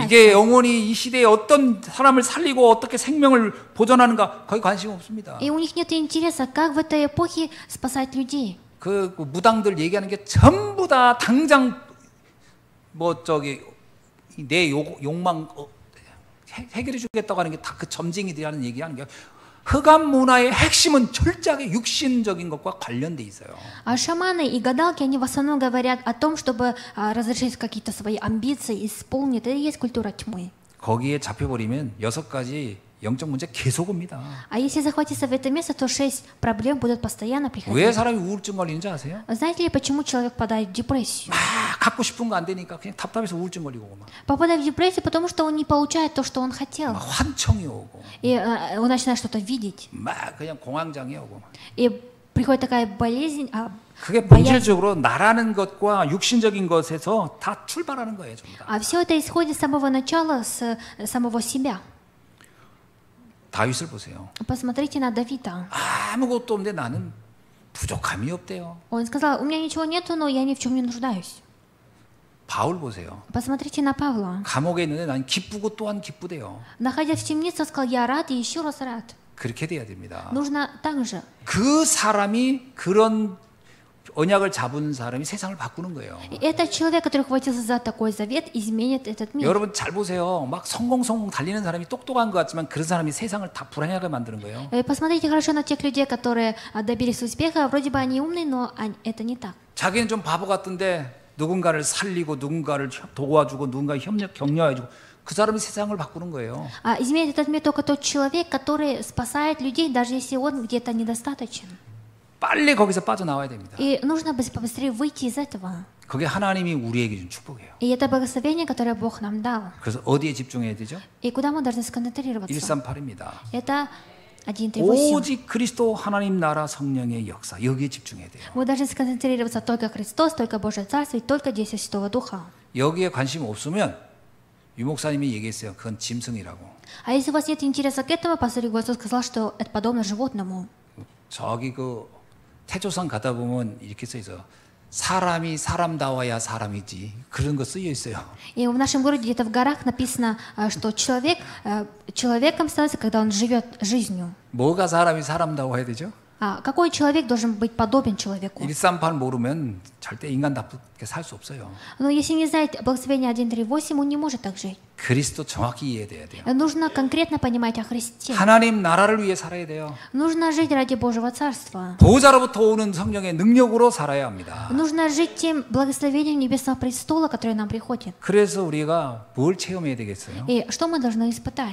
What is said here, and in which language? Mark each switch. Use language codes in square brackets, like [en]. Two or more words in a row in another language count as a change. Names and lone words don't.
[ko] 이게 영원히 이 시대에 어떤 사람을 살리고 어떻게 생명을 보존하는가 거의 관심 없습니다. [ru] И у них нет интереса, как в этой эпохе спасать людей. [ko] 그 무당들 얘기하는 게 전부 다 당장 내 욕망 해결해 주겠다고 하는 게 다 그 점쟁이들이 하는 얘기하는 게 흑암 문화의 핵심은 철저하게 육신적인 것과 관련돼 있어요. [ru] А шаманы и гадалки, они в основном говорят о том, чтобы разрешить какие-то свои амбиции, исполнить. Это и есть культура тьмы. [ko] 거기에 잡혀버리면 6가지 영적 문제 계속 옵니다. [ru] А если захватиться в это место, то 6 проблем будут постоянно [ko] 왜 [ru] приходить. [ko] 사람이 우울증 걸리는지 아세요? [ru] Знаете ли, почему человек попадает в депрессию? [ko] 막 갖고 싶은 거 안 되니까 그냥 답답해서 우울증 걸리고 막 [ru] Попадает в депрессию, потому что он не получает то, что он хотел. [ko] 환청이 오고 [ru] И он начинает что-то видеть. [ko] 막 그냥 공황장애 오고 [ru] И приходит такая болезнь, [ko] 그게 [ru] боязнь. [ko] 본질적으로 나라는 것과 육신적인 것에서 다 출발하는 거예요, 전부 다. [ru] А все это исходит с самого начала, с самого себя. [ko] 다윗을 보세요. [ru] Посмотрите на Давида. [ko] 아무것도 없는데 나는 부족함이 없대요. [ru] Он сказал, у меня ничего нету, но я ни в чем не нуждаюсь. [ko] 바울 보세요. [ru] Посмотрите на Павла. [ko] 감옥에 있는데 난 기쁘고 또한 기쁘대요. [ru] Находясь в темнице, он сказал, я рад и еще раз рад. [ko] 그렇게 돼야 됩니다. [ru] Нужно так же. [ko] 그 사람이 그런 언약을 잡은 사람이 세상을 바꾸는 거예요. [ru] И этот человек, который хватился за такой завет, изменит этот мир. [ko] 여러분 잘 보세요. 막 성공 달리는 사람이 똑똑한 것 같지만 그런 사람이 세상을 다 불안하게 만드는 거예요. [ru] Посмотрите хорошо на тех людей, которые добились успеха. Вроде бы они умные, но это не так. [ko] 자기는 좀 바보 같은데 누군가를 살리고 누군가를 도와주고 누군가 격려해주고 그 사람이 세상을 바꾸는 거예요. [ru] Изменит этот мир только тот человек, который спасает людей, даже если он где-то недостаточен. [ko] 빨리 거기서 빠져나와야 됩니다. [ru] И нужно побыстрее выйти из этого. [ko] 그게 하나님이 우리에게 준 축복이에요. [ru] И это благословение, которое Бог нам дал. [ko] 그래서 어디에 집중해야 되죠? [ru] И куда мы должны сконцентрироваться? [ko] 138입니다. [ru] Это 1.38. [ko] 오직 그리스도 하나님 나라 성령의 역사 여기에 집중해야 돼요. [ru] Мы должны сконцентрироваться только Христос, только Божье Царство и только действие Святого Духа. [ko] 여기에 관심 없으면 유 목사님이 얘기했어요. 그건 짐승이라고. [ru] А если у вас нет интереса к этому, пастор Иосиф сказал, что это подобно животному. [ko] 저기 그 태조선 가다 보면 이렇게 써 있어. 사람이 사람다워야 사람이지. 그런 거 쓰여 있어요. [ru] И в нашем городе где-то в горах написано, что человек человеком становится, когда он живет жизнью. [ko] 뭐가 사람이 사람다워야 되죠? [ru] Какой человек должен быть подобен человеку? [ko] 138 모르면 절대 인간답게 살 수 없어요. [ru] Но если не знает благословение 1.38, он не может так жить. [ko] 그리스도 정확히 이해돼야 돼요. [ru] Нужно конкретно понимать о Христе. [ko] 하나님 나라를 위해 살아야 돼요. [ru] Нужно жить ради Божьего Царства. [ko] 보호자로부터 오는 성령의 능력으로 살아야 합니다. [ru] Нужно жить тем благословением Небесного престола, которое нам приходит. [ko] 그래서 우리가 뭘 체험해야 되겠어요? [ru] И что мы должны испытать?